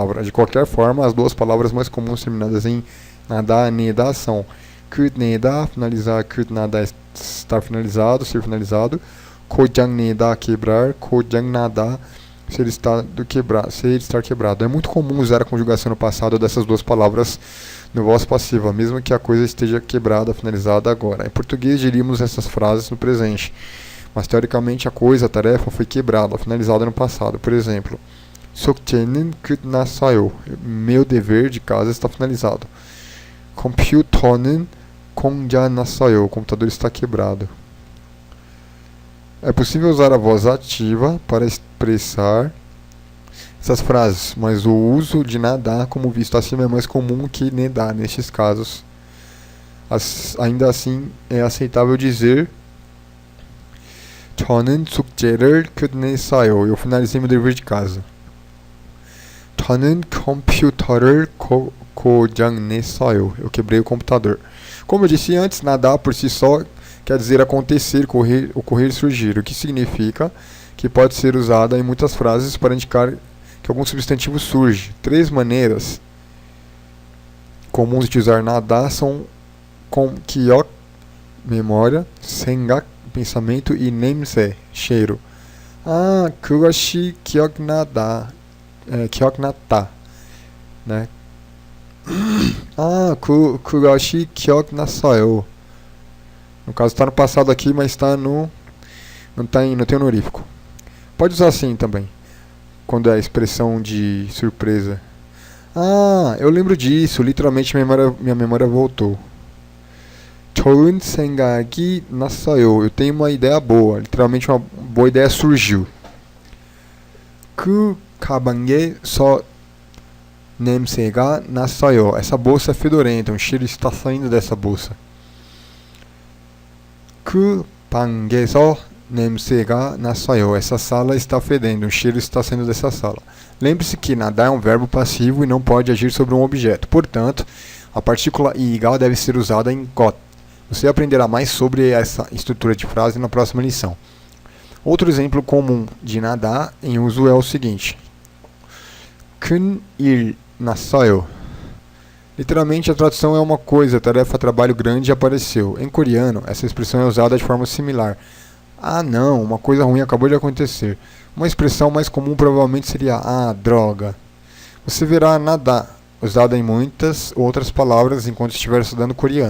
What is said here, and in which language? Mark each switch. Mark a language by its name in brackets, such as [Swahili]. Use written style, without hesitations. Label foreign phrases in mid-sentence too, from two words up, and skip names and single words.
[Portuguese] De qualquer forma, as duas palavras mais comuns terminadas em nadar e nedar são 끝내다, finalizar, 끝나다, estar finalizado, ser finalizado, 고장내다, quebrar, 고장나다, ser estar quebrado. É muito comum usar a conjugação no passado dessas duas palavras no voz passiva, mesmo que a coisa esteja quebrada, finalizada agora. Em português diríamos essas frases no presente, mas teoricamente a coisa, a tarefa foi quebrada, finalizada no passado. Por exemplo, [Korean] 숙제는 끝났어요. [Portuguese] Meu dever de casa está finalizado. [Korean] 컴퓨터는 고장났어요. [Portuguese] O computador está quebrado. É possível usar a voz ativa para expressar essas frases, mas o uso de nadar, como visto acima, é mais comum que nedar nestes casos. Ainda assim, é aceitável dizer [Korean] 저는 숙제를 끝냈어요. [Portuguese] Eu finalizei meu dever de casa. [Korean] 저는 컴퓨터를 고장냈어요. [Portuguese] Eu quebrei o computador. Como eu disse antes, nadar por si só quer dizer acontecer, ocorrer, surgir, o que significa que pode ser usada em muitas frases para indicar que algum substantivo surge. Três maneiras comuns de usar nadar são com 기억, memória, 생각, pensamento, e 냄새, cheiro. [Korean] 그것이 기억나다, 기억났다, né? 그것이 기억났어요. [Portuguese] No caso está no passado aqui, mas está no não tem honorífico. Pode usar assim também, quando é a expressão de surpresa. Eu lembro disso, literalmente minha memória voltou. [Korean] 좋은 생각이 났어요. [Portuguese] Eu tenho uma ideia boa, literalmente uma boa ideia surgiu. [Korean] 그 가방에서 냄새가 났어요. [Portuguese] Essa bolsa é fedorenta, um cheiro está saindo dessa bolsa. [Korean] 그 방에서 냄새가 났어요. [Portuguese] Essa sala está fedendo, um cheiro está saindo dessa sala. Lembre-se que nadar é um verbo passivo e não pode agir sobre um objeto. Portanto, a partícula i가 deve ser usada em 것, Você aprenderá mais sobre essa estrutura de frase na próxima lição. Outro exemplo comum de nadar em uso é o seguinte: [Korean] 큰일 났어요. [Portuguese] Literalmente a tradução é uma coisa, tarefa, trabalho grande apareceu. Em coreano, essa expressão é usada de forma similar. Ah não, uma coisa ruim acabou de acontecer. Uma expressão mais comum provavelmente seria droga. Você verá nadar, usada em muitas outras palavras enquanto estiver estudando coreano.